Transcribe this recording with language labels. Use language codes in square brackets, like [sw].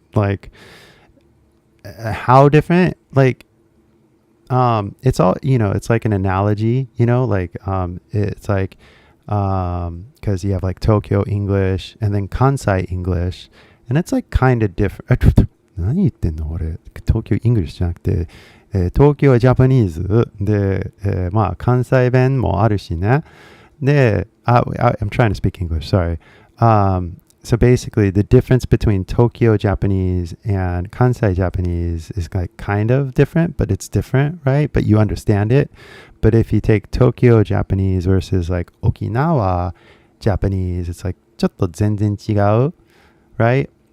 [en] Like, how different? Like, it's all, it's like an analogy, like, it's like, cause you have like Tokyo English and then Kansai English, and it's like kind of different. [ja] 何言ってんの俺。 [en] Tokyo English [ja] じゃなくて、東京ジャパニーズで、まあ関西弁もあるしね。 [en] で、I'm trying to speak English, sorry. So basically the difference between Tokyo Japanese and Kansai Japanese is like kind of different, but it's different, right? But you understand it. But if you take Tokyo Japanese versus like Okinawa Japanese, it's like [ja] ちょっと全然違う, [en] right?